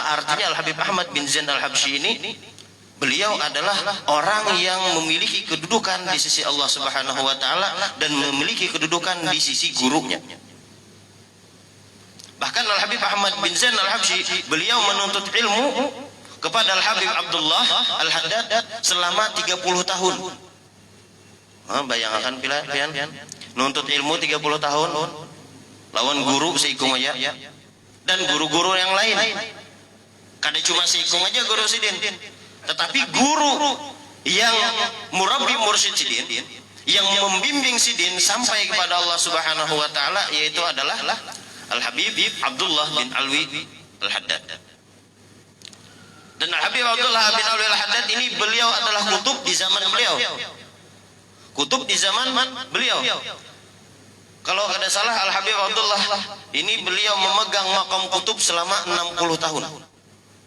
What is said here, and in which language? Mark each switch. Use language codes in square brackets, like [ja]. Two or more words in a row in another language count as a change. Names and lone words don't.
[id] Artinya Al-Habib Ahmad bin Zain Al-Habsyi ini beliau adalah orang yang memiliki kedudukan di sisi Allah [ar] سبحانه وتعالى [id] dan memiliki kedudukan di sisi gurunya. Bahkan Al-Habib Ahmad bin Zain Al-Habsyi beliau menuntut ilmu kepada Al-Habib Abdullah Al-Haddad selama 30 tahun. [bjn] Bayangkan pian nuntut ilmu 30 tahun lawan guru seikung aja dan guru-guru yang lain. Kada cuma seikung aja guru sidin, tetapi guru yang murabbi mursyid sidin, yang membimbing sidin sampai kepada Allah [ar] سبحانه وتعالى, [bjn] yaitu adalah Al-Habib Abdullah bin Alwi Al-Haddad. [id] Dan Al-Habib Abdullah bin Alwi Al-Haddad ini beliau adalah kutub di zaman beliau. Kutub di zaman beliau. Kalau ada salah Al-Habib Abdullah ini beliau memegang maqam kutub selama 60 tahun.